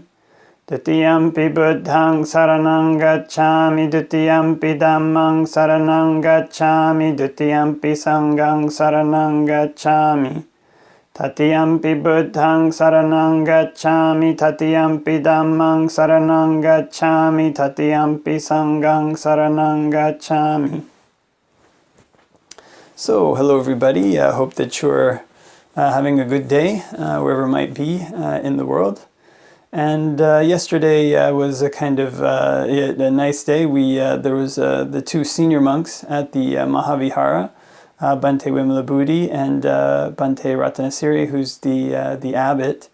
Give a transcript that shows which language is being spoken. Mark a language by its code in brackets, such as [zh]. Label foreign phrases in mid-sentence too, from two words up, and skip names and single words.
[pi] Dutiyampi Buddhaṃ saraṇaṃ gacchāmi, Dutiyampi Dhammaṃ saraṇaṃ gacchāmi, Dutiyampi Saṅghaṃ saraṇaṃ gacchāmi. Tatiyampi Buddhaṃ saraṇaṃ gacchāmi, Tatiyampi Dhammaṃ saraṇaṃ gacchāmi, Tatiyampi Saṅghaṃ saraṇaṃ gacchāmi. [en] So, hello everybody. I hope that you're having a good day, wherever it might be in the world. And yesterday was a kind of a nice day. There was the two senior monks at the Mahavihara, Bhante Vimalabhuti and Bhante Ratanasiri, who's the abbot.